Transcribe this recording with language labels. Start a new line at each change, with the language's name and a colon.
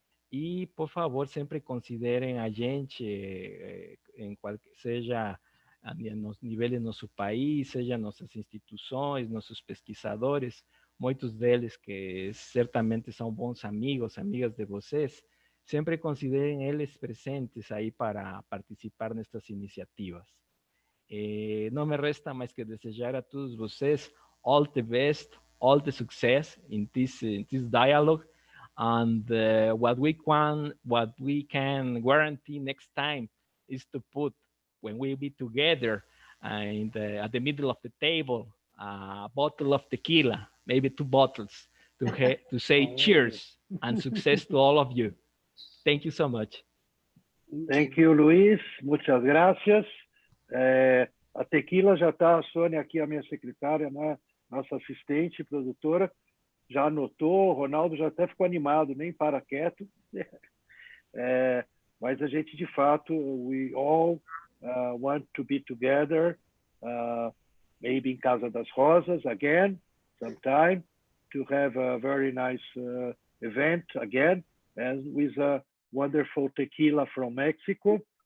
Portuguese: E, por favor, sempre considerem a gente, seja nos níveis do nosso país, seja nossas instituições, nossos pesquisadores, muitos deles que certamente são bons amigos, amigas de vocês, sempre considerem eles presentes aí para participar nestas iniciativas. Não me resta mais que desejar a todos vocês
English: all the best, all the success in this dialogue. And what we can guarantee next time is to put, when we be together at the middle of the table, a bottle of tequila, maybe 2 bottles, to say cheers and success to all of you. Thank you so much. Thank you, Luiz.
Spanish: Muchas gracias.
Portuguese: A tequila já está, a Sônia aqui, a minha secretária, né? Nossa assistente, produtora, já anotou, o Ronaldo já até ficou animado, nem para quieto. Mas a gente, de fato,
English: we all want to be together, maybe in Casa das Rosas again, sometime, to have a very nice event again, and with a wonderful tequila from Mexico.